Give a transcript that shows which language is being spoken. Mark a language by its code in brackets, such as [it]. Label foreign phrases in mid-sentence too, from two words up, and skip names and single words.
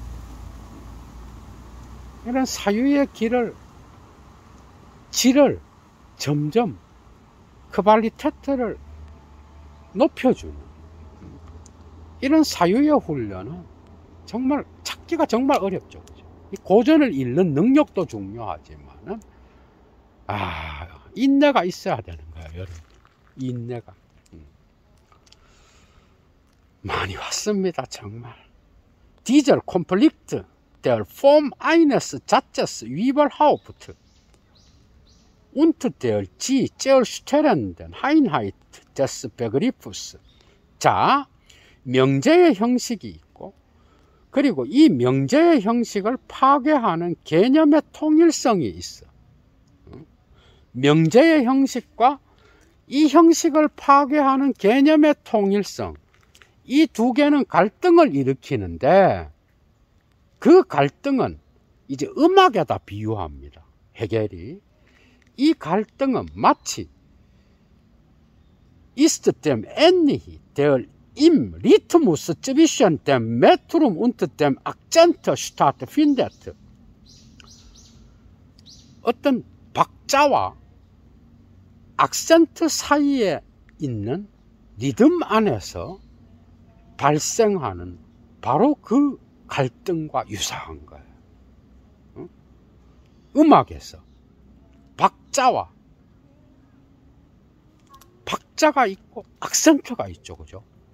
[ko] 이런 사유의 질을 점점 퀄리티를 높여주는 이런 사유의 훈련은 정말 찾기가 정말 어렵죠. 이 고전을 읽는 능력도 중요하지만은 인내가 있어야 되는 거예요, 여러분. 인내가. 많이 왔습니다, 정말. [de] Dieser Konflikt der Form eines Satzes überhaupt und der sie zerstörenden Einheit des Begriffs. [ko] 자, 명제의 형식이 있고, 그리고 이 명제의 형식을 파괴하는 개념의 통일성이 있어. 명제의 형식과 이 형식을 파괴하는 개념의 통일성, 이 두 개는 갈등을 일으키는데, 그 갈등은 이제 음악에다 비유합니다, 해겔이. 이 갈등은 마치 [de] ist dem ähnlich der im Rhythmus zwischen dem Metrum und dem Akzent stattfindet. [ko] 어떤 박자와 악센트 사이에 있는 리듬 안에서 발생하는 바로 그 갈등과 유사한 거예요. 음악에서 박자가 있고 악센트가 있죠, 그죠?